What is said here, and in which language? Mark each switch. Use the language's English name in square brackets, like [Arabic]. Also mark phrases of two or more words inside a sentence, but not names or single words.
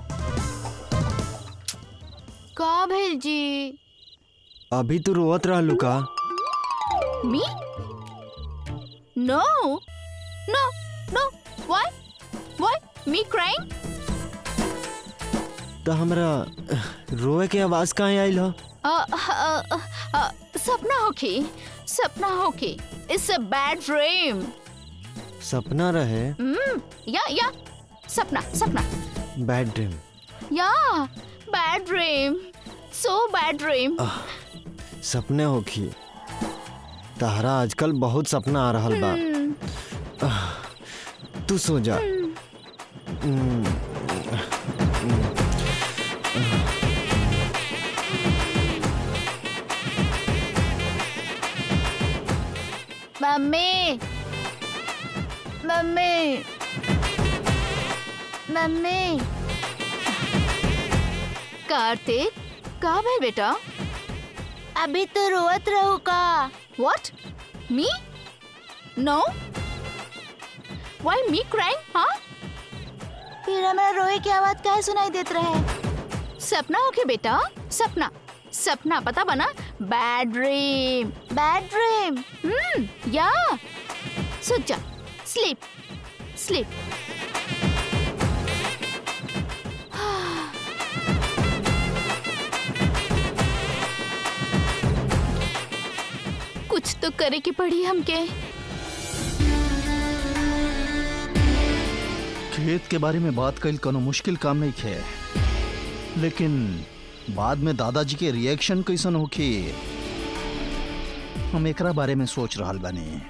[Bhojpuri] का भेल जी? अभी तू रोवत रहलू का? [English] Me? No, no, no. Why? Why? Me crying? [Bhojpuri] तो हमरा रोए के आवाज कहाँ आइल हो? सपना होके, सपना होके। [English] It's a bad dream. [Bhojpuri] सपना रहे? या सपना, सपना। [English] Bad dream. या bad dream. So bad dream. [Bhojpuri] सपने होखी। तहरा आजकल बहुत सपना आ रहल बा। तू सो जा। मम्मी, मम्मी, मम्मी। कार्तिक, का भेल बेटा? अभी तो रोवत रहू का? [English] What? Me? No? Why me crying? हाँ? [Bhojpuri] फिर हमारा रोए की आवाज काहे सुनाई देत रहे? सपना होके बेटा, सपना, सपना पता बना? [English] Bad dream, bad dream. या [Bhojpuri] सो जा, [English] sleep, sleep. [Bhojpuri] कुछ तो करे की पड़ी हमके। खेत के बारे में बात कइल कोनो मुश्किल काम नहीं है, लेकिन बाद में दादाजी के रिएक्शन कैसन होखी हम एकरा बारे में सोच रहल बानी।